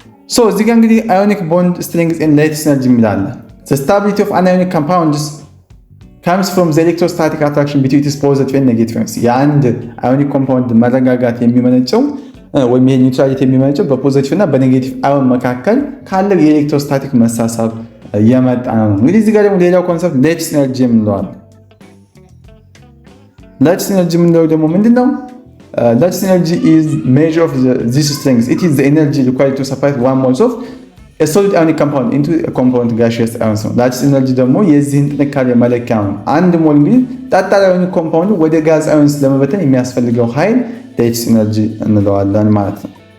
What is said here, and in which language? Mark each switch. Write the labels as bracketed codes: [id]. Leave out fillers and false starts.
[am] ሶ እዚህ ጋር እንግዲህ አዮኒክ ቦንድ ስትሬንግዝ ኤንድ ሌቲስ ኤነርጂ የሚላለ [en] the stability of anionic compounds comes from the electrostatic attraction between its positive and negative ions። [am] የአንድ አዮኒክ ኮምፓውንድ መረጋጋት የሚመነጨው ወይም ይሄ ኒውትራሊቲ የሚመነጨው በፖዚቲቭ እና በኔጌቲቭ አዮን መካከል ካለው የኤሌክትሮስታቲክ መሳሳብ የመጣ ነው። እንግዲህ እዚህ ጋር ደግሞ ሌላው ኮንሰፕት ሌቲስ ኤነርጂ የምንለዋል። ሌቲስ ኤነርጂ የምንለው ደግሞ ምንድነው? [en] ሌቲስ ኤነርጂ is measure of this strength. It is the energy required to separate 1 mole of a solid ionic compound into a component gaseous ions [am] ነው። ሌቲስ ኤነርጂ ደግሞ የዚህን ጥንካሬ መለኪያ ነው። አንድ ሞል እንግዲህ ጠጣር አዮኒክ ኮምፓውንድ ወደ ጋዝ አዮንስ ለመበተን የሚያስፈልገው ኃይል ሌቲስ ኤነርጂ እንለዋለን ማለት ነው።